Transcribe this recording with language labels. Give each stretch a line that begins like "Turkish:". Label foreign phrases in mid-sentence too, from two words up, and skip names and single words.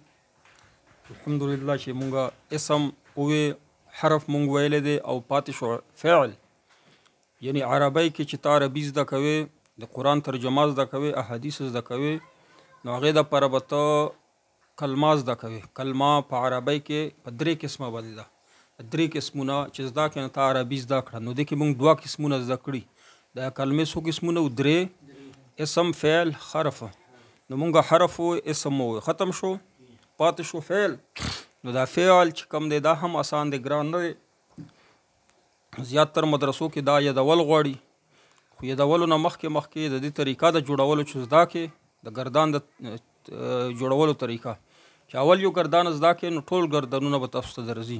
Pashto: الحمدلله چې مونږه اسم اوې حرف مونږ ویلی دی او پاتې شو فعل، یعنی عربی کې چې تا عربي زده کوې، د قرآن ترجمه زده کوې، احادیث زده کوې، نو هغې دپاره به ته کلمه زده کوې. کلمه په عربی کې په درې قسمه باندې ده. درې قسمونه چې زده کړې نو تا عربي زده کړه، نو دې کې مونږ دوه قسمونه زده کړي. د کلمې څو قسمونه و؟ درې: اسم، فعل، حرف. نو مونږ حرف و اسم و ختم شو، پاتې شو فعل. نو دا فعل چې کوم دی دا هم آسان دی، ګران نه دی. زیاتر مدرسو کې دا یادول غواړي، خو یادولو نه مخکې د دې طریقه د جوړولو چې زده کړې، د ګردان د جوړولو طریقه چې اول یو ګردان زده کړې نو ټول ګردانونه به تاسو ته درځي.